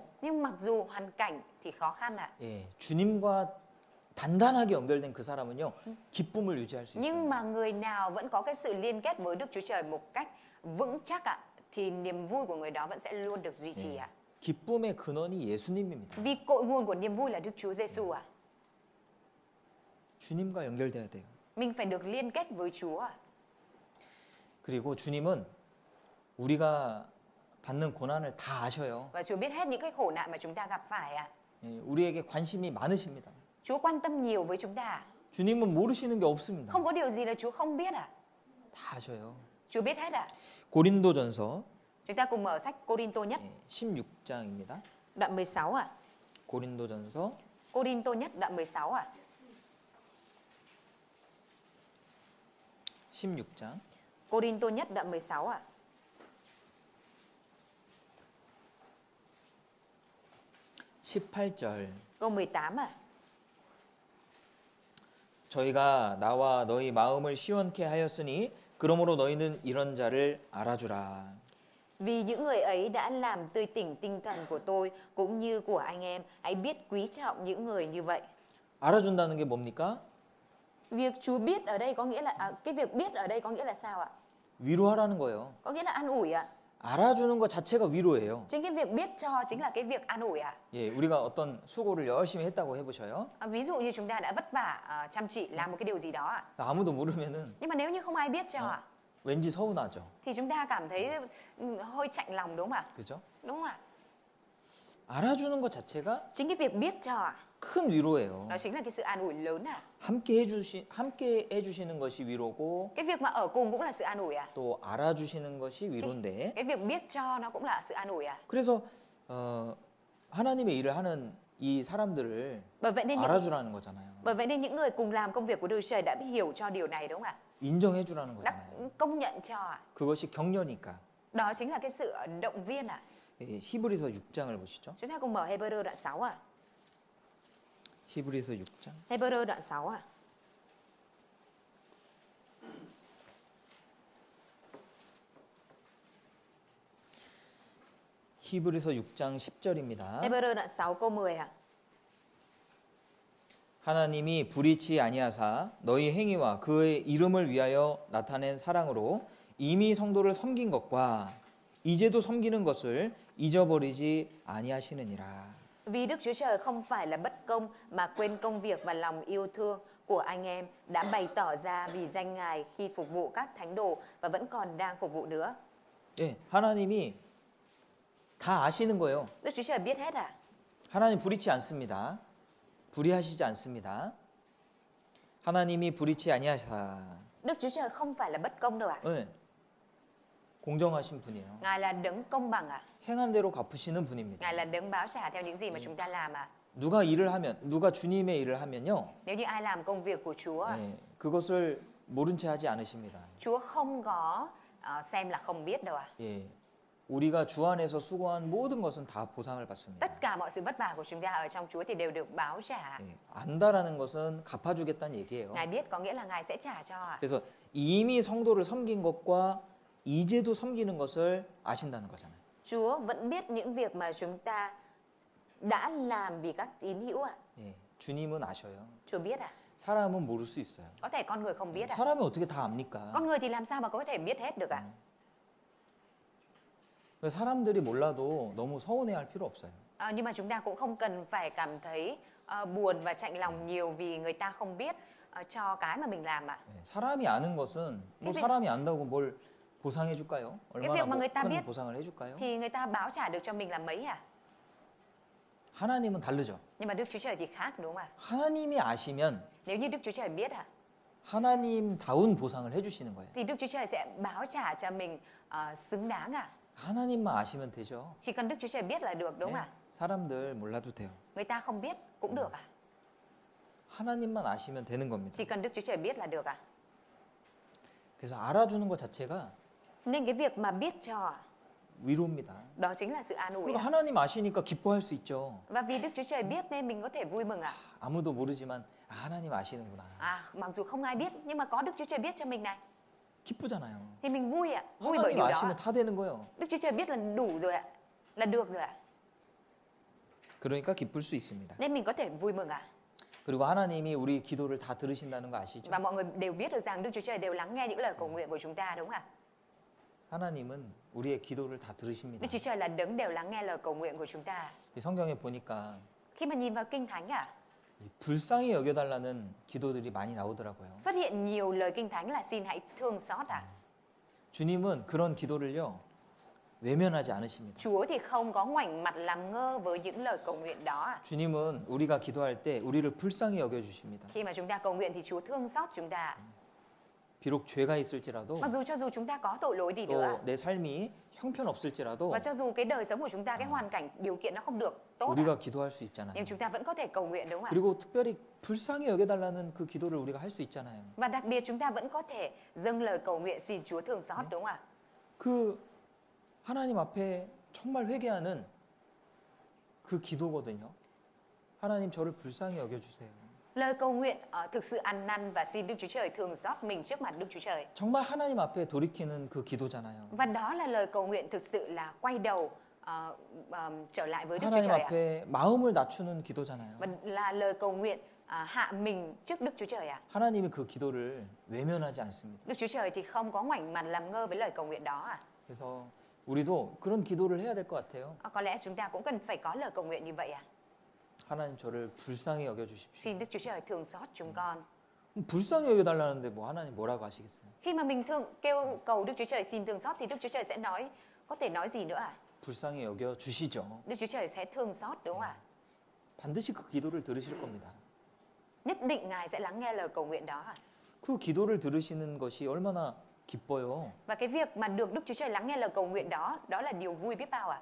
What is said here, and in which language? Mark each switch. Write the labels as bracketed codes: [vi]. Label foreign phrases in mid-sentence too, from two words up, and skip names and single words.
[vi] Nhưng mặc dù hoàn cảnh thì khó khăn [ko] 예, 주님과 단단하게 연결된 그 사람은요 기쁨을 유지할 수 [vi] Nhưng [ko] 있어요. [vi] mà người nào vẫn có cái sự liên kết với Đức Chúa Trời một cách vững chắc thì niềm vui của người đó vẫn sẽ luôn được duy trì [ko] 기쁨의 근원이 예수님입니다. [vi] Vì cội nguồn của niềm vui là Đức Chúa Giêsu [ko] 주님과 연결돼야 돼요. [vi] Mình phải được liên kết với Chúa [ko] 그리고 주님은 우리가 받는 고난을 다 아셔요. [vi] Và Chúa biết hết những cái khổ nạn mà chúng ta gặp phải [ko] 예, 우리에게 관심이 많으십니다. [vi] Chúa quan tâm nhiều với chúng ta [ko] 주님은 모르시는 게 없습니다. [vi] Không có điều gì là Chúa không biết à? [ko] 다 아셔요. [vi] Chúa biết hết à? [ko] 고린도전서 [vi] Chúng ta cùng mở sách Cô-rin-tô nhất, [ko] 16장입니다. [vi] đoạn 16 à? [ko] 고린도전서 [vi] Cô-rin-tô nhất đoạn 16 à? [ko] 16장 [vi] Cô-rin-tô nhất đoạn 16 à? [ko] 18절 [vi] Câu 18 à? [ko] 저희가 나와 너희 마음을 시원케 하였으니 그러므로 너희는 이런 자를 알아주라. [vi] Vì những người ấy đã làm tươi tỉnh tinh thần của tôi cũng như của anh em, hãy biết quý trọng những người như vậy. [ko] 알아준다는 게 뭡니까? [vi] Việc Chúa biết ở đây có nghĩa là cái việc biết ở đây có nghĩa là sao ạ? [ko] 위로하라는 거예요. [vi] Có nghĩa là an ủi ạ. [ko] 알아주는 것 자체가 위로예요. [vi] Chính cái việc biết cho chính là cái việc an ủi ạ. [ko] 예, 우리가 어떤 수고를 열심히 했다고 해보셔요. [vi] Ví dụ như chúng ta đã vất vả chăm chỉ làm một cái điều gì đó ạ. [ko] 아무도 모르면은 [vi] Nhưng mà nếu như không ai biết cho ạ, [ko] 왠지 서운하죠. [vi] thì chúng ta cảm thấy hơi chạnh lòng đúng không ạ? [ko] 그죠? [vi] Đúng không ạ? [ko] 알아주는 것 자체가 [vi] Chính cái việc biết cho ạ, [ko] 큰 위로예요. [vi] đó chính là cái sự an ủi lớn ạ. [ko] 함께 해주시는 것이 위로고 [vi] Cái việc mà ở cùng cũng là sự an ủi ạ. [ko] 또 알아주시는 것이 위로인데 [vi] Cái việc biết cho nó cũng là sự an ủi ạ. [ko] 그래서 하나님의 일을 하는 이 사람들을 [vi] Bởi vậy nên [ko] 알아주라는 거잖아요. [vi] những người cùng làm công việc của Đức Trời đã hiểu cho điều này đúng không ạ? [ko] 인정해주라는 [vi] Đã [ko] 거잖아요. [vi] công nhận cho ạ. [ko] 그것이 격려니까. [vi] Đó chính là cái sự động viên ạ. [ko] 예, 히브리서 6장을 보시죠. [vi] Chúng ta cùng mở Hebrew đoạn 6 ạ. [ko] 히브리서 6장. [vi] Hebrew đoạn 6 ạ. [ko] 히브리서 6장 10절입니다. [vi] Hebrew đoạn 6 câu 10 ạ. [ko] 하나님이 불의치 아니하사 너희 행위와 그의 이름을 위하여 나타낸 사랑으로 이미 성도를 섬긴 것과 이제도 섬기는 것을 잊어버리지 아니하시느니라. [vi] Vì Đức Chúa Trời không phải là bất công mà quên công việc và lòng yêu thương của anh em đã bày tỏ ra vì danh Ngài khi phục vụ các thánh đồ và vẫn còn đang phục vụ nữa. [ko] 예, 하나님이 다 아시는 거예요. [vi] Đức Chúa Trời biết hết à? [ko] 하나님 불의치 않습니다. 불의하시지 않습니다. 하나님이 불의치 아니하사. [vi] Đức Chúa Trời không phải là bất công đâu ạ. [ko] 예, 공정하신 분이에요. [vi] Ngài là đấng công bằng ạ. [ko] 행한 대로 갚으시는 분입니다. [vi] Ngài là đấng báo trả theo những gì mà chúng ta làm ạ. [ko] 누가 주님의 일을 하면요, [vi] Nếu như ai làm công việc của Chúa, [ko] 예, 그것을 모른 채 하지 않으십니다. [vi] Chúa không có xem là không biết đâu ạ. [ko] 예, 우리가 주 안에서 수고한 모든 것은 다 보상을 받습니다. [vi] Tất cả mọi sự vất vả của chúng ta ở trong Chúa thì đều được báo trả. [ko] 예, 안다라는 것은 갚아주겠다는 얘기예요. [vi] Ngài biết có nghĩa là Ngài sẽ trả cho ạ. [ko] 그래서 이미 성도를 섬긴 것과 이제도 섬기는 것을 아신다는 거잖아요. [vi] Chúa vẫn biết những việc mà chúng ta đã làm vì các tín hữu ạ. [ko] 예, 주님은 아셔요. [vi] Chúa biết à? [ko] 사람은 모를 수 있어요. [vi] Có thể con người không biết à? [ko] 사람이 어떻게 다 압니까? [vi] Con người thì làm sao mà có thể biết hết được ạ? [ko] 사람들이 몰라도 너무 서운해할 필요 없어요. [vi] Nhưng mà chúng ta cũng không cần phải cảm thấy buồn và chạnh lòng nhiều vì người ta không biết cho cái mà mình làm ạ. [ko] 예, 사람이 아는 것은 뭐 [vi] việc- [ko] 사람이 안다고 뭘 보상해 줄까요? [vi] việc [ko] 얼마나 [vi] mà người ta [ko] 큰 [vi] biết [ko] 보상을 해 줄까요? [vi] Thì người ta báo trả được cho mình là mấy à? [ko] 하나님은 다르죠. [vi] Nhưng mà Đức Chúa Trời thì khác đúng không ạ? [ko] 하나님이 아시면 [vi] Nếu như Đức Chúa Trời biết ạ, [ko] 하나님다운 보상을 해 주시는 거예요. [vi] thì Đức Chúa Trời sẽ báo trả cho mình xứng đáng ạ. [ko] 하나님만 아시면 되죠. [vi] Chỉ cần Đức Chúa Trời biết là được đúng không [ko] 예, [vi] ạ? [ko] 사람들 몰라도 돼요. [vi] Người ta không biết cũng được ạ. [ko] 하나님만 아시면 되는 겁니다. [vi] Chỉ cần Đức Chúa Trời biết là được ạ. [ko] 그래서 알아주는 것 자체가 [vi] Nên cái việc mà biết cho ạ, [ko] 위로입니다. [vi] đó chính là sự an ủi [ko] 그리고 [vi] ạ. [ko] 하나님 아시니까 기뻐할 수 있죠. [vi] Và vì Đức Chúa Trời biết nên mình có thể vui mừng ạ. [ko] 아무도 모르지만 하나님 아시는구나. [vi] Mặc dù không ai biết nhưng mà có Đức Chúa Trời biết cho mình này [ko] 기쁘잖아요. [vi] thì mình vui ạ, vui bởi [ko] 하나님 [vi] điều đó [ko] 아시면 [vi] ạ. [ko] 다 되는 거예요. [vi] Đức Chúa Trời biết là đủ rồi ạ, là được rồi ạ. [ko] 그러니까 기쁠 수 있습니다. [vi] Nên mình có thể vui mừng ạ. [ko] 그리고 하나님이 우리 기도를 다 들으신다는 거 아시죠? [vi] Và mọi người đều biết được rằng Đức Chúa Trời đều lắng nghe những lời cầu nguyện của chúng ta đúng không ạ? [ko] 하나님은 우리의 기도를 다 들으십니다. [vi] Đức Chúa Trời là đấng đều lắng nghe lời cầu nguyện của chúng ta. [ko] 이 성경에 보니까 [vi] Khi mà nhìn vào Kinh Thánh ạ, [ko] 이 불쌍히 여겨달라는 기도들이 많이 나오더라고요. [vi] xuất hiện nhiều lời Kinh Thánh là xin hãy thương xót ạ. [ko] 주님은 그런 기도를요 외면하지 않으십니다. [vi] Chúa thì không có ngoảnh mặt làm ngơ với những lời cầu nguyện đó ạ. [ko] 주님은 우리가 기도할 때 우리를 불쌍히 여겨 주십니다. [vi] Khi mà chúng ta cầu nguyện thì Chúa thương xót chúng ta. [ko] 비록 죄가 있을지라도 [vi] Mặc dù cho dù chúng ta có tội lỗi đi nữa [ko] 또 내 삶이 형편없을지라도 [vi] và cho dù cái đời sống của chúng ta, cái hoàn cảnh, điều kiện nó không được tốt ạ, [ko] 우리가 기도할 수 있잖아요. [vi] nhưng chúng ta vẫn có thể cầu nguyện đúng không ạ? [ko] 그리고 특별히 불쌍히 여겨달라는 그 기도를 우리가 할 수 있잖아요. [vi] Và đặc biệt chúng ta vẫn có thể dâng lời cầu nguyện xin Chúa thương xót đúng không ạ? [ko] 그 하나님 앞에 정말 회개하는 그 기도거든요. 하나님 저를 불쌍히 여겨주세요. [vi] Lời cầu nguyện thực sự ăn năn và xin Đức Chúa Trời thương xót mình trước mặt Đức Chúa Trời. [ko] 정말 하나님 앞에 돌이키는 그 기도잖아요. [vi] Và đó là lời cầu nguyện thực sự là quay đầu trở lại với Đức Chúa [ko] 하나님 [vi] Trời ạ. [ko] 앞에 마음을 낮추는 기도잖아요. [vi] Và là lời cầu nguyện hạ mình trước Đức Chúa Trời ạ. [ko] 하나님이 그 기도를 외면하지 않습니다. [vi] Đức Chúa Trời thì không có ngoảnh mặt làm ngơ với lời cầu nguyện đó ạ. [ko] 그래서 우리도 그런 기도를 해야 될 것 같아요. [vi] Có lẽ chúng ta cũng cần phải có lời cầu nguyện như vậy ạ. [ko] 하나님 저를 불쌍히 여겨주십시오. [vi] Xin Đức Chúa Trời thương xót chúng con. [ko] 불쌍히 여겨달라는데 뭐 하나님 뭐라고 하시겠어요? [vi] Khi mà mình kêu cầu Đức Chúa Trời xin thương xót thì Đức Chúa Trời sẽ có thể nói gì nữa ạ? [ko] 불쌍히 여겨주시죠. [vi] Đức Chúa Trời sẽ thương xót đúng không ạ? [ko] 반드시 그 기도를 들으실 겁니다. [vi] Nhất định Ngài sẽ lắng nghe lời cầu nguyện đó ạ. [ko] 그 기도를 들으시는 것이 얼마나 기뻐요. [vi] Và cái việc mà được Đức Chúa Trời lắng nghe lời cầu nguyện đó, đó là điều vui biết bao ạ.